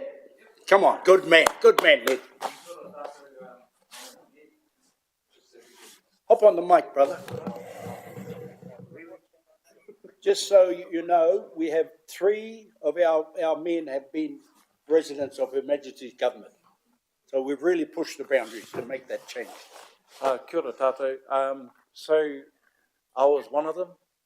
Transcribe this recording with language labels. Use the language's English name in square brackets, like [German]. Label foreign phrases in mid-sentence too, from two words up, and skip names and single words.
[English] Come on, good man, Ned. Hop on the mic, brother. Just so you know, we have 3 of our men have been residents of Her Majesty's government. So we've really pushed the boundaries to make that change. [Māori] Kia ora tātou. [English] So I was one of them